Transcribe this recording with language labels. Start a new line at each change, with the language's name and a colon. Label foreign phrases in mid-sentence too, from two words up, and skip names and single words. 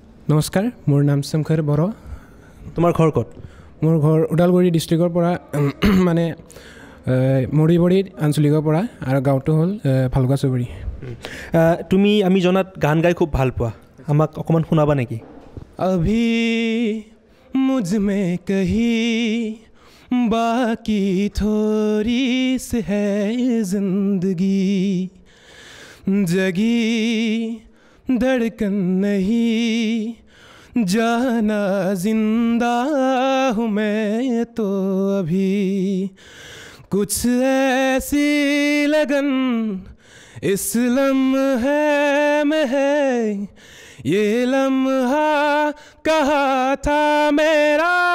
Assamese: নমস্কাৰ, মোৰ নাম শংকৰ বড়ো, তোমাৰ ঘৰ ক'ত? মোৰ ঘৰ ওদালগুৰি ডিষ্ট্ৰিক্টৰ পৰা মানে মৰিবৰী আঞ্চলিকৰ পৰা আৰু গাঁৱটো হ'ল ফালুকা চুবুৰী। তুমি আমি জনাত গান গাই খুব ভাল পোৱা, আমাক অকণমান শুনাবা নেকি?
Hindi: अभी मुझ में कहीं बाकी थोड़ी सी है जिंदगी, जगी धड़कन नहीं जाना जिंदा हूँ मैं तो अभी, कुछ ऐसी लगन इस लम्हे में है, ये लम्हा कहा था मेरा